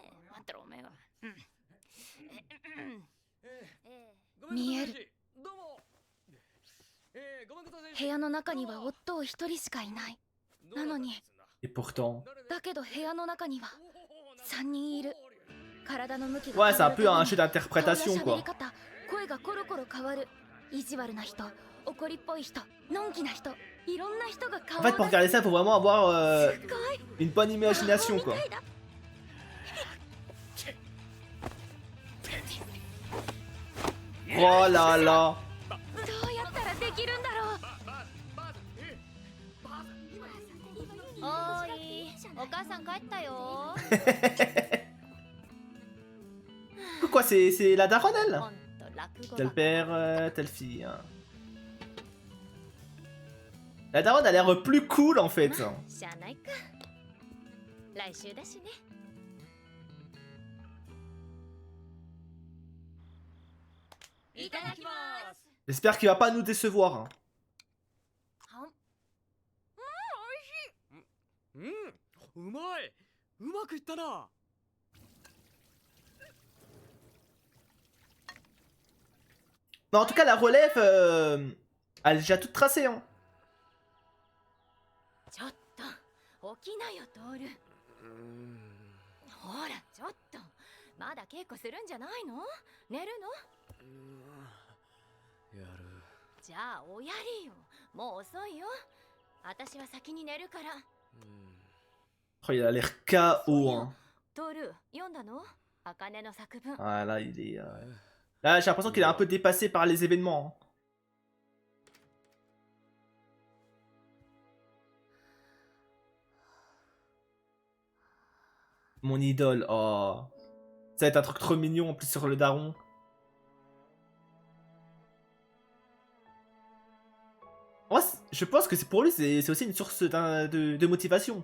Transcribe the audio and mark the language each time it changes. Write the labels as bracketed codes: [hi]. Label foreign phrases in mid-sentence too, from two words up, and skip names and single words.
[ja] あんたらお前は。見える。どうも。部屋の中には夫を一人しかいない。なのに [fr] Et pourtant. [ja] だけど部屋の中には3人いる。体の向き [fr] Ouais, [ja] が [fr] c'est un peu un jeu [ja] 顔 [fr] d'interprétation [ja] や喋 [fr] quoi. [ja] り方、声がコロコロ変わる。意地悪な人、怒りっぽい人、のんきな人、いろんな人が [fr] En [ja] 顔を [fr] fait, [ja] 出 [fr] pour [ja] す。 [fr] regarder ça, faut vraiment avoir [ja] すごい [fr] une bonne imagination quoi. [ja] みたいだ。 [fr] Oh là là. [ja] どうやったらできるんだろう。おーい、お母さん帰ったよ。 [fr] Quoi, c'est la daronne elle? [ja] ほんと落語 [fr] Tel [ja] ばっか [fr] père, telle fille. Hein. La daronne a l'air plus cool en fait. [ja] まあしゃあないか。来週だしね。いただきます。 [fr] J'espère qu'il va pas nous décevoir. Hein. [ja] うん、うまい。うまくいったな。 [fr] Mais en tout cas, la relève, elle est déjà toute tracée. Hein. [ja] ちょっと起きなよトール。ほらちょっとまだ稽古するんじゃないの？寝るの？やる。じゃあおやりよ。もう遅いよ。私は先に寝るから。 [fr] Oh, il a l'air KO. Hein. [ja] トール読んだの？茜の作文。 [fr] Ah, là, il est. Là, j'ai l'impression qu'il est un peu dépassé par les événements. Hein. Mon idole. Oh. Ça va être un truc trop mignon en plus sur le daron. Moi, je pense que c'est pour lui, c'est aussi une source de motivation.